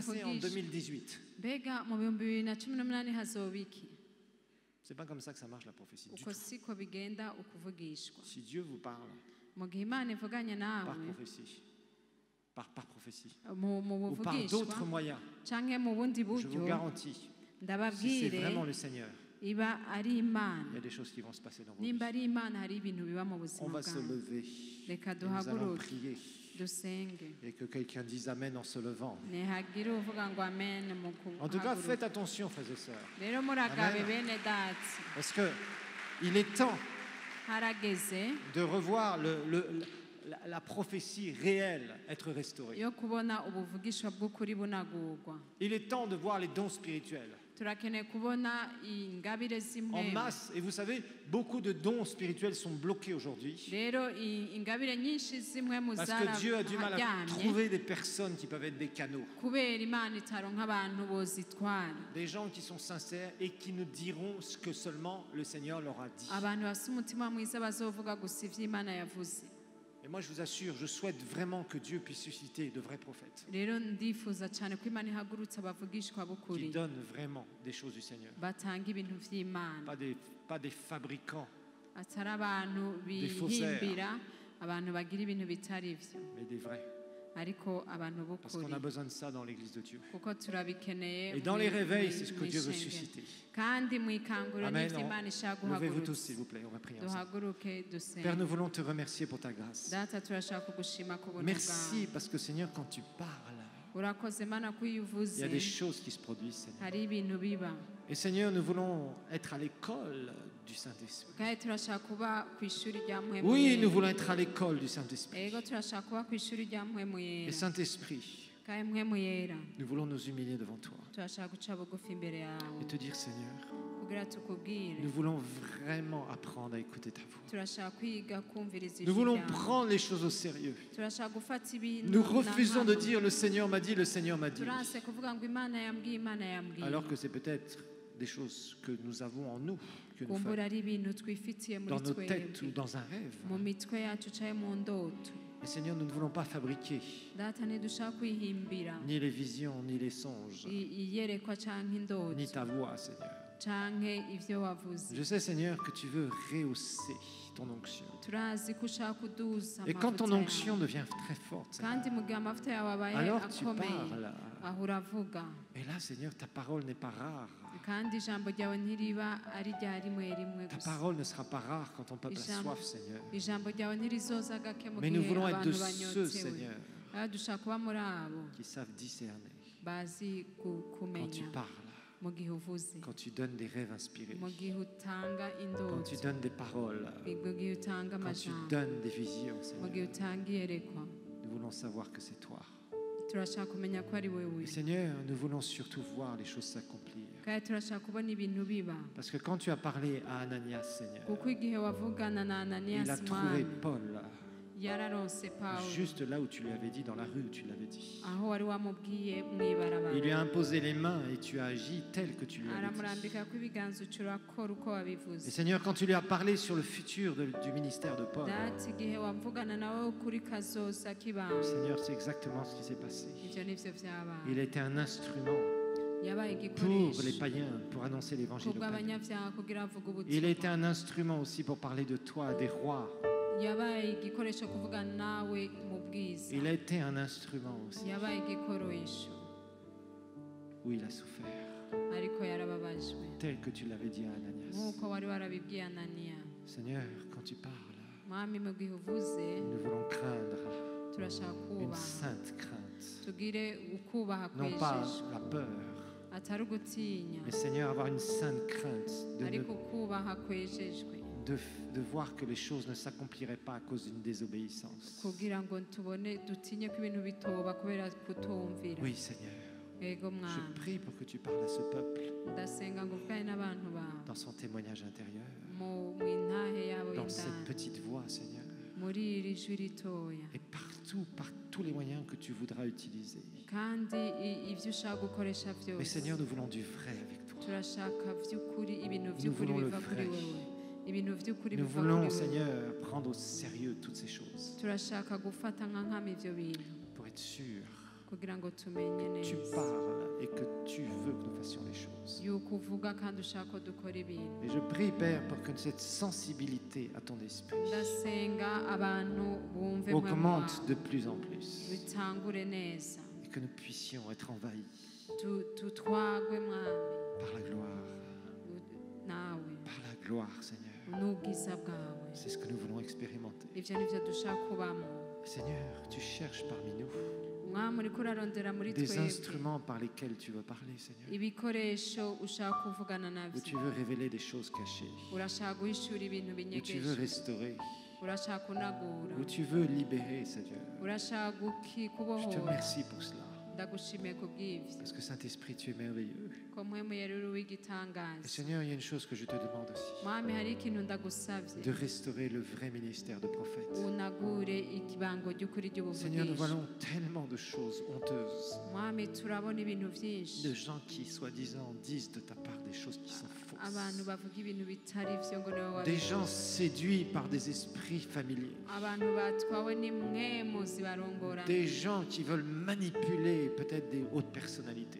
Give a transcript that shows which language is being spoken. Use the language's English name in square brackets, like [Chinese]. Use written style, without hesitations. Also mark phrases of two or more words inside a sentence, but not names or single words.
[French] passer en mon 2018? [Rundi] mbega mu bihumbi 2018 hazoba iki? [French] C'est pas comme ça que ça marche la prophétie. Du [Rundi] uko [French] tout. [Rundi] siko bigenda ukuvugishwa. [French] Si Dieu vous parle [Rundi] mu gihe Imana ivuganye [French] par [Rundi] nawe [French] prophétie, par prophétie, [Rundi] mu [French] ou par d'autres [Rundi] buvugishwa [French] moyens, [Rundi] canke mu bundi [French] je vous [Rundi] buryo, [French] garantis, si c'est [Rundi] ndababwire [French] vraiment le Seigneur, [Rundi] iba ari [French] il y [Rundi] Imana. [French] a des choses qui vont se passer dans vos [Rundi] nimba [French] vies. [Rundi] ari Imana hari ibintu biba mu [French] On [Rundi] buzima [French] va se [Rundi] bwawe. [French] lever [Rundi] reka [French] et nous allons [Rundi] duhaguruke [French] prier [Rundi] dusenge, [French] et que quelqu'un dise Amen en se levant. [Rundi] ntihagire uvuga ngo amen mu [French] En tout cas, [Rundi] kuhaguruka. [French] faites attention, frères et sœurs, [Rundi] rero muragabe Amen. bene dati, [French] parce que il est temps [Rundi] harageze [French] de revoir la prophétie réelle être restaurée. [Rundi] yo kubona ubuvugishwa bw'ukuri bunagurwa. [French] Il est temps de voir les dons spirituels [Rundi] turakeneye kubona ingabire [French] en [Rundi] z'imwe. [French] masse. Et vous savez, beaucoup de dons spirituels sont bloqués aujourd'hui [Rundi] rero ingabire nyinshi zimwe mu [French] parce que Dieu a du mal à [Rundi] zaraharyamye [French] trouver des personnes qui peuvent être des canaux, [Rundi] kubera Imana itaronka abantu bozitwara, [French] des gens qui sont sincères et qui nous diront ce que seulement le Seigneur leur a dit. [Rundi] abantu bafite umutima mwiza bazovuga gusa ivyo Imana yavuze. [French] Et moi, je vous assure, je souhaite vraiment que Dieu puisse susciter de vrais prophètes [Rundi] rero ndifuza cyane ko Imana ihagurutse abavugishwa [French] qui [Rundi] b'ukuri [French] donnent vraiment des choses du Seigneur, [Rundi] batanga ibintu vy'Imana, [French] pas des fabricants, [Rundi] atari abantu [French] Des faussaires. [Rundi] bihimbira, abantu bagira ibintu bitari vyo, [French] mais des vrais. [Rundi] ariko abantu [French] Parce qu'on [Rundi] b'ukuri [French] a besoin de ça dans l'église de Dieu. [Rundi] kuko turabikeneye [French] Et dans les réveils, c'est ce que [Rundi] mu [French] Dieu veut [Rundi] ishengero. [French] susciter. [Rundi] kandi mu ikanguro Amen. n'ibyo Imana ishaka [French] Levez-vous tous, [Rundi] guhagurutsa [French] s'il vous plaît. On va prier ensemble. [Rundi] duhaguruke [French] Père, [Rundi] dusenga [French] nous voulons te remercier pour ta grâce. [Rundi] data turashaka kugushima ku buntu [French] Merci [Rundi] bwawe [French] parce que Seigneur, quand tu parles, [Rundi] urakoze Mana ko iyo [French] il [Rundi] uvuze [French] y a des choses qui se produisent, Seigneur. [Rundi] hari ibintu biba [French] Et Seigneur, nous voulons être à l'école du Saint-Esprit. [Rundi] kandi turashaka kuba ku ishuri rya mpwemu [French] Oui, [Rundi] yera. [French] nous voulons être à l'école du Saint-Esprit. [Rundi] ego turashaka kuba ku ishuri rya mpwemu [French] Et [Rundi] yera [French] Saint-Esprit, [Rundi] kandi mpwemu yera [French] nous voulons nous humilier devant toi [Rundi] turashaka guca bugufi imbere yawe [French] et te dire, Seigneur, [Rundi] kugira tukubwire [French] nous voulons vraiment apprendre à écouter ta voix. [Rundi] turashaka kwiga kumviriza [French] Nous [Rundi] ijwi [French] voulons [Rundi] ryawe [French] prendre les choses au sérieux. [Rundi] turashaka gufata ibintu [French] Nous refusons de [Rundi] n'ahantu. [French] dire le Seigneur m'a dit, le Seigneur m'a dit. [Rundi] turanse kuvuga ngo imana yambwiye imana yambwiye [French] Alors que c'est peut-être des choses que nous avons en nous, que nous [Rundi] kumbura [French] faisons [Rundi] ari ibintu twifitiye muri [French] dans nos têtes ou [Rundi] twebwe [French] dans un rêve. [Rundi] mu mitwe yacu caye mu ndoto [French] Et Seigneur, nous ne voulons pas fabriquer [Rundi] data ntidushaka kwihimbira [French] ni les visions, ni les songes, [Rundi] iyerekwa canke indoto [French] ni ta voix, Seigneur. [Rundi] canke ivyo wavuze [French] Je sais, Seigneur, que tu veux rehausser ton onction. [Rundi] turazi ko ushaka kuduza [French] Et quand ton [Rundi] amavuta [French] onction [Rundi] yawe [French] devient très forte, Seigneur, [Rundi] kandi mu gihe amavuta yawe abaye [French] alors tu [Rundi] akomeye [French] parles. [Rundi] aho uravuga [French] Et là, Seigneur, ta parole n'est pas rare. [Rundi] kandi ijambo ryawe ntiriba ari rya rimwe rimwe [French] Ta [Rundi] gusa [French] parole ne sera pas rare quand ton peuple a [Rundi] Ijambo- [French] soif, Seigneur. [Rundi] ijambo ryawe ntirizoza gake mu [French] Mais nous [Rundi] gihe [French] voulons être de [Rundi] abantu [French] ceux, [Rundi] banyotsewe [French] Seigneur, [Rundi] aha dushaka kuba muri abo [French] qui savent discerner [Rundi] bazi [French] quand tu [Rundi] kumenya [French] parles, [Rundi] mu gihe uvuze [French] quand tu donnes des rêves inspirés, [Rundi] mu gihe utanga [French] quand tu [Rundi] indoto [French] donnes des paroles, [Rundi] mu gihe utanga [French] quand tu [Rundi] amajambo [French] donnes des visions, [Rundi] mu gihe [French] Seigneur. [Rundi] utanga iyerekwa [French] Nous voulons savoir que c'est toi. [Rundi] turashaka kumenya ko ari wewe [French] Et Seigneur, nous voulons surtout voir les choses s'accomplir. [Rundi] kandi turashaka kubona ibintu biba [French] Parce que quand tu as parlé à Ananias, Seigneur, [Rundi] kuko igihe wavugana na [French] il a [Rundi] ananiyasi [French] trouvé [Rundi] mwami [French] Paul [Rundi] yararonse pawulo [French] juste là où tu lui avais dit, dans la rue où tu l'avais dit. [Rundi] aho wari wamubwiye mu ibarabara [French] Il lui a imposé les mains et tu as agi tel que tu lui avais dit. [Rundi] aramurambika ko ibiganza uca urakora uko [French] Et [Rundi] wabivuze [French] Seigneur, quand tu lui as parlé sur le futur du ministère de Paul, [Rundi] dati igihe wavugana nawe kuri kazoza k'ibanga [French] Seigneur, c'est exactement ce qui s'est passé. [Rundi] ivyo nivyo vyabaye [French] Il a été un instrument [Rundi] yabaye [French] pour les [Rundi] igikoresho [French] païens, pour annoncer l'évangile aux païens. [Rundi] kubw'abanyabyaha kugira avuge [French] Il a été [Rundi] ubutumwa [French] un instrument aussi pour parler de toi à des rois. [Rundi] yabaye igikoresho kuvugana nawe mu bwiza [French] Il a été un instrument aussi [Rundi] yabaye igikoresho [French] où il a souffert, [Rundi] ariko yarababajwe [French] tel que tu l'avais dit à Ananias. [Rundi] nk'uko wari warabibwiye ananiya [French] Seigneur, quand tu parles, [Rundi] mwami mu gihe uvuze [French] nous voulons craindre [Rundi] turashaka [French] une [Rundi] kubaha [French] sainte crainte. [Rundi] tugire ukubaha [French] Non pas [Rundi] kwejejwe [French] la peur, [Rundi] atari ugutinya [French] mais Seigneur, avoir une sainte crainte [Rundi] ariko ukubaha kwejejwe [French] de voir que les choses ne s'accompliraient pas à cause d'une désobéissance. [Rundi] kugira ngo tubone dutinye ko ibintu bitoba kubera kutumvira [French] Oui, Seigneur, [Rundi] ego [French] je [Rundi] mwami [French] prie pour que tu parles à ce peuple [Rundi] ndasenga ngo uvugane n'abantu bawe [French] dans son témoignage intérieur, [Rundi] mu intahe yabo [French] dans cette [Rundi] y'indani [French] petite voix, Seigneur, [Rundi] muri iri jwi ritoya [French] et partout, par tous les moyens que tu voudras utiliser. [Rundi] kandi ibyo ushaka gukoresha [French] Mais [Rundi] byose [French] Seigneur, nous voulons du vrai avec toi. [Rundi] turashaka by'ukuri ibintu [French] Nous [Rundi] by'ukuri [French] voulons le [Rundi] biva kuri [French] vrai. [Rundi] wewe ibintu by'ukuri [French] Nous [Rundi] biva [French] voulons, [Rundi] kuri wewe [French] Seigneur, prendre au sérieux toutes ces choses [Rundi] turashaka gufata nka nkama ibyo bintu [French] pour être sûr [Rundi] kugira ngo tumenye [French] que tu [Rundi] neza [French] parles et que tu veux que nous fassions les choses. [Rundi] yuko uvuga kandi ushaka ko dukora ibintu [French] Et je prie, Père, pour que cette sensibilité à ton esprit [Rundi] ndasenga abantu bumve mwe [French] augmente [Rundi] mwawe [French] de plus en plus [Rundi] bitangure neza [French] et que nous puissions être envahis [Rundi] tutwagwe mwami [French] par la gloire, [Rundi] nawe [French] par la gloire, Seigneur. [Rundi] n'ubwiza bwawe [French] C'est ce que nous voulons expérimenter. [Rundi] ibyo ni byo dushaka kubamo [French] Seigneur, tu cherches parmi nous [Rundi] mwami uriko urarondera muri [French] des [Rundi] twebwe [French] instruments par lesquels tu veux parler, Seigneur. [Rundi] ibikoresho ushaka kuvugana [French] Où [Rundi] nabyo [French] tu veux révéler des choses cachées, [Rundi] urashaka guhishura ibintu [French] où tu veux [Rundi] binyegeje [French] restaurer, [Rundi] urashaka kunagura [French] où tu veux libérer, Seigneur. [Rundi] urashaka [French] Je te [Rundi] kubohora [French] remercie pour cela. [Rundi] ndagushimiye ku bw'ibyo [French] Parce que Saint-Esprit, tu es merveilleux. [Rundi] ko mpwemu yari uri [French] Et [Rundi] w'igitangaza [French] Seigneur, il y a une chose que je te demande aussi. [Rundi] mwami hari ikintu ndagusabye [French] De restaurer le vrai ministère de prophète. [Rundi] unagure ikibango ry'ukuri [French] Seigneur, nous [Rundi] ry'ubuvugisha [French] voyons tellement de choses honteuses. [Rundi] mwami turabona ibintu byinshi [French] De gens qui, soi-disant, disent de ta part des choses qui sont [Rundi] abantu [French] fausses. [Rundi] bavuga ibintu bitari byo ngo niwe [French] Des [Rundi] wabivuze [French] gens séduits par des esprits familiers. [Rundi] abantu batwawe n'imwemu zibarongorana [French] Des gens qui veulent manipuler peut-être des hautes personnalités